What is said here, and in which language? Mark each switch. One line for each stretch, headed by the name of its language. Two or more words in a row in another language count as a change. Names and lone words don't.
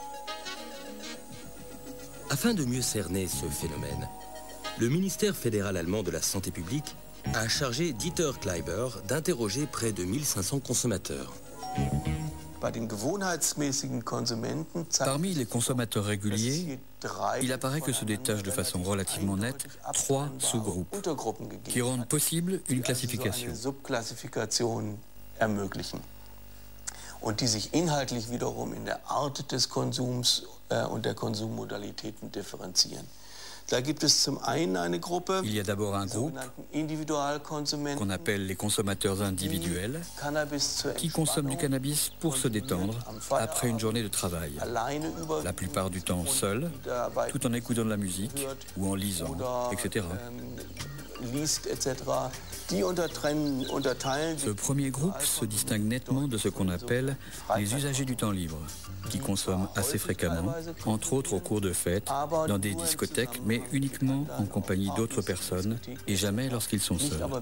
French: Afin de mieux cerner ce phénomène, le ministère fédéral allemand de la Santé publique a chargé Dieter Kleiber d'interroger près de 1500 consommateurs. Parmi les consommateurs réguliers, il apparaît que se détachent de façon relativement nette 3 sous-groupes qui rendent possible une classification.
German: Und die sich inhaltlich wiederum in der Art des Konsums und der Konsummodalitäten differenzieren. Da gibt es zum einen eine Gruppe,
French: il y a d'abord un groupe qu'on appelle les consommateurs individuels qui consomment du cannabis pour se détendre après une journée de travail, la plupart du temps seul, tout en écoutant de la musique ou en lisant, etc. Ce premier groupe se distingue nettement de ce qu'on appelle les usagers du temps libre, qui consomment assez fréquemment, entre autres au cours de fêtes, dans des discothèques, mais uniquement en compagnie d'autres personnes et jamais lorsqu'ils sont seuls.